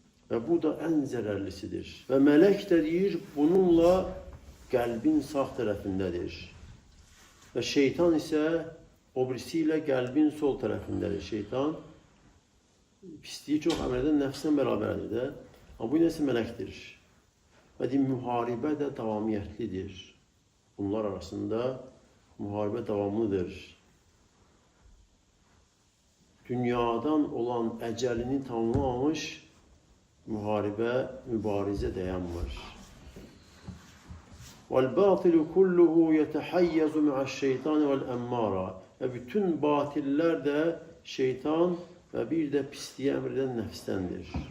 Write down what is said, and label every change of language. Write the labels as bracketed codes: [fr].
[az] Və bu da ən zərərlisidir. Və mələk də deyir, bununla qəlbin sağ tərəfindədir. Və şeytan isə o birisi ilə qəlbin sol tərəfindədir. Şeytan pisliyi çox əmr edən nəfslə bərabərdir də. Amma bu nəsə mələkdir. Və müharibə də davamiyyətlidir. Bunlar arasında müharibə davamlıdır. Dünyadan olan əcəlini tamamlamış müharibə, mübarizə dayanmır. [ar] وَالْبَاطِلُ كُلُّهُ يَتَحَيَّزُ مِعَ الشَّيْطَانِ وَالْأَمَّارَ. [az] Və bütün batiller də şeytan və bir də pisliyə əmr edən nəfsdəndir.